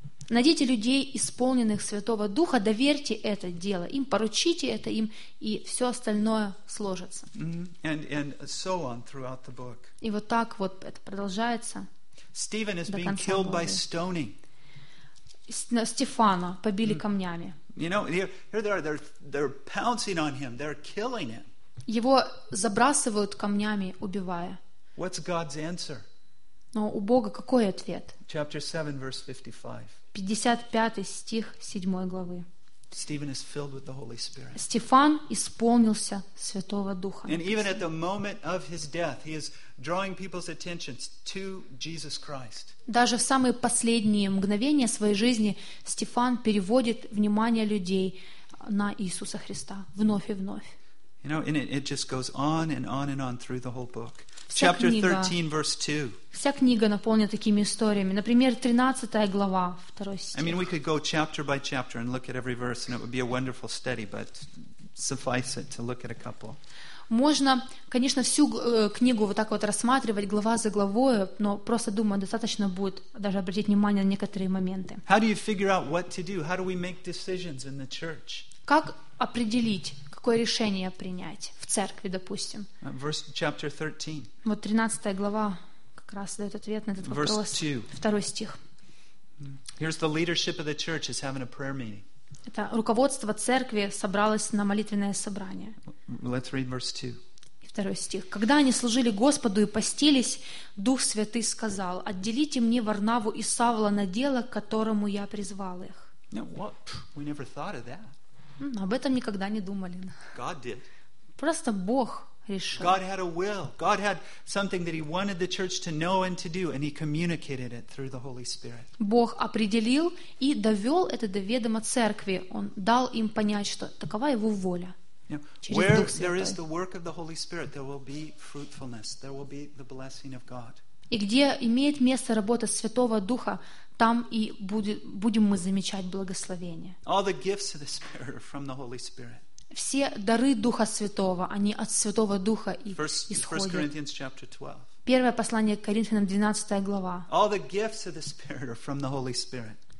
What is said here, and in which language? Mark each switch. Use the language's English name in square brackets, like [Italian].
[Russian] Найдите людей, исполненных Святого Духа, доверьте это дело им, поручите это им, и все остальное сложится. [English] And so on throughout the book. [Russian] И вот так вот это продолжается. [English] Стивен is being killed by stoning. [Russian] Стефана побили камнями. [English] You know, here they're pouncing on him, they're killing him. [Russian] Его забрасывают камнями, убивая. [English] What's God's answer? [Russian] Но у Бога какой ответ? [English] Chapter 7, verse 55. [Russian] 55 стих 7 главы. [English] Stephen is filled with the Holy Spirit. [Russian] Стефан исполнился Святого Духа. [English] And even at the moment of his death, he is drawing people's attention to Jesus Christ. [Russian] Даже в самые последние мгновения своей жизни Стефан переводит внимание людей на Иисуса Христа вновь и вновь. [English] You know, and it just goes on and on and on through the whole book. Chapter 13, verse 2. [Russian] Вся книга наполнена такими историями. Например, 13 глава, 2 стих. [English] I mean, we could go chapter by chapter and look at every verse, and it would be a wonderful study, but suffice it to look at a couple. [Russian] Можно, конечно, всю книгу вот так вот рассматривать глава за главой, но просто думаю, достаточно будет даже обратить внимание на некоторые моменты. [English] How do you figure out what to do? How do we make decisions in the church? [Russian] Как определить, какое решение принять в церкви, допустим? [English] Chapter 13. [Russian] Вот 13 глава как раз дает ответ на этот вопрос. [English] Verse 2. [Russian] Второй стих. [English] Here's the leadership of the church is having a prayer meeting. [Russian] Это руководство церкви собралось на молитвенное собрание. [English] Let's read verse 2. [Russian] Второй стих. «Когда они служили Господу и постились, Дух Святый сказал, отделите мне Варнаву и Савла на дело, к которому я призвал их». Об этом никогда не думали. Просто Бог решил. [English] God had a will. God had something that he wanted the church to know and to do, and he communicated it through the Holy Spirit. [Russian] Бог определил и довел это до ведома церкви. Он дал им понять, что такова его воля. [English] Where there is the work of the Holy Spirit, there will be fruitfulness. There will be the blessing of God. [Russian] И где имеет место работа Святого Духа, там и будем мы замечать благословение. [English] All the gifts of the Spirit are from the Holy Spirit. [Russian] Все дары Духа Святого, они от Святого Духа и исходят. [English] 1 Corinthians chapter 12. [Russian] Первое послание к Коринфянам, 12 глава. [English] All the gifts of the Spirit are from the Holy Spirit.